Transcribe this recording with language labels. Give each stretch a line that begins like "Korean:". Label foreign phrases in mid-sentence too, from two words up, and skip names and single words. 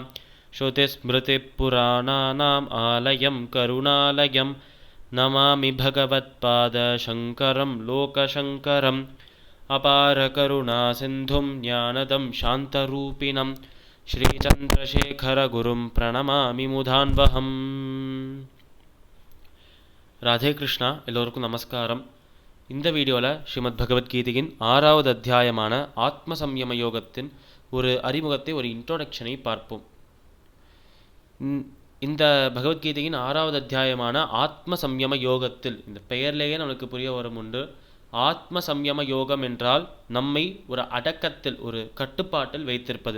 Sanskrit: श्रुतिस्मृतिपुराणानाम् आलयं करुणालयं नमामि भगवत्पादशङ्करं लोकशङ्करम्। अपारकरुणासिन्धुं ज्ञानदं शान्तरूपिणं श्रीचन्द्रशेखरगुरुं प्रणमामि मुधान्वहम्.
Tamil: ராதே கிருஷ்ணா. எல்லோருக்கும் நமஸ்காரம். இந்த வீடியோவில் ஸ்ரீமத் பகவத்கீதையின் 6வது அத்தியாயமான ஆத்ம சம்யம யோகத்தின் ஒரு அறிமுகத்தை, ஒரு இன்ட்ரோடக்ஷனை பார்ப்போம். இந்த பகவத்கீதையின் 6வது அத்தியாயமான ஆத்ம சம்யம யோகத்தில், இந்த பெயர்லேயே நமக்கு புரிய வரும் உண்டு, ஆத்ம சம்யம யோகம் என்றால் நம்மை ஒரு அடக்கத்தில், ஒரு கட்டுப்பாட்டில் வைத்திருப்பது.